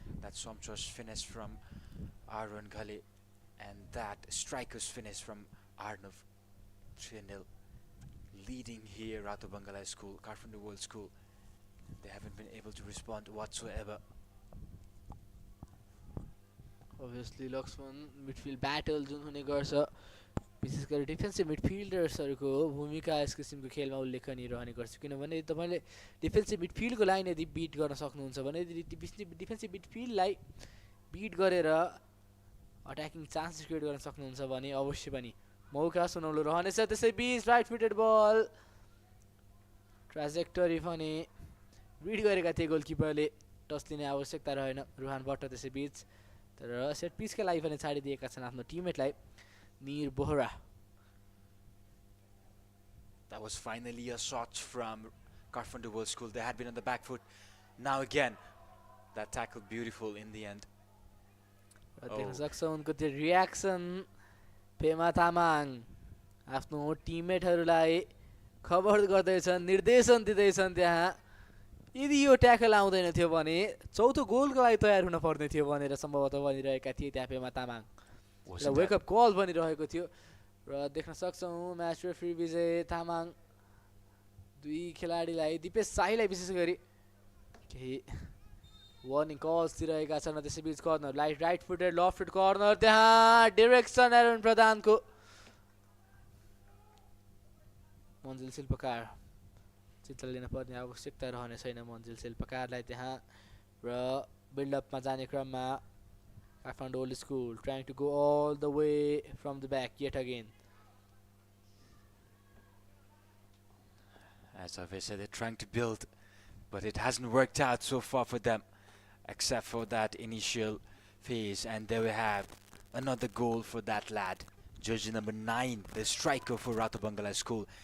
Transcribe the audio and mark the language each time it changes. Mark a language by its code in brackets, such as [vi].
[en] That sumptuous finish from Aaron Ghale and that striker's finish from Arnav. 3-0. Leading here, Rato Bangla School, Carpenter World School. They haven't been able to respond whatsoever. Obviously, Luxman midfield battle [ne] जुन हुने गर्छ विशेष गरी defensive मिडफिल्डर्सहरूको भूमिका यस किसिमको खेलमा उल्लेखनीय रहने गर्छ किनभने तपाईले डिफेन्सिभ मिडफिल्डको लाइन यदि बिट गर्न सक्नुहुन्छ भने डिफेन्सिभ मिडफिल्डलाई बिट गरेर अट्याकिङ चान्स क्रिएट गर्न सक्नुहुन्छ भने अवश्य पनि मौका सुनौलो रहनेछ त्यसैबीच राइट फुटेड बल ट्राजेक्टरी पनि रिड गरेका थिए गोलकिपरले टच लिने आवश्यकता रहेन रुहान भट्ट त्यसैबीच तर सेट पिचका लागि पनि छाडिदिएका छन् आफ्नो टिममेटलाई निर Bohra [en] That was finally a shot from Kathmandu World School. They had been on the back foot. Now again, that tackle beautiful in the end. [ne] देख्न सक्छौँ उनको त्यो रियाक्सन पेमा तामाङ आफ्नो टिममेटहरूलाई खबर गर्दैछन् निर्देशन दिँदैछन् त्यहाँ यदि यो ट्याकल आउँदैन थियो भने चौथो गोलको लागि तयार हुन पर्ने थियो भनेर सम्भवतः भनिरहेका थिए त्यहाँ पेमा तामाङ र वेकअप कल बनिरहेको थियो र देख्न सक्छौँ म्याच रेफ्री विजय तामाङ दुई खेलाडीलाई दिपेश शाहीलाई विशेष गरी केही वार्निङ कल्स दिइरहेका छन् त्यसैबीच corner right footed left foot corner त्यहाँ डिरेक्सन एरोन प्रधानको मन्जिल शिल्पकार चित्र लिन पर्ने आवश्यकता रहने छैन मन्जिल शिल्पकारलाई त्यहाँ र बिल्डअपमा जाने क्रममा Kathmandu old school [en] Trying to go all the way from the back yet again As I've said, they're trying to build, but it hasn't worked out so far for them, except for that initial phase. And there we have another goal for that lad, jersey number 9, the striker for Rato Bangla School.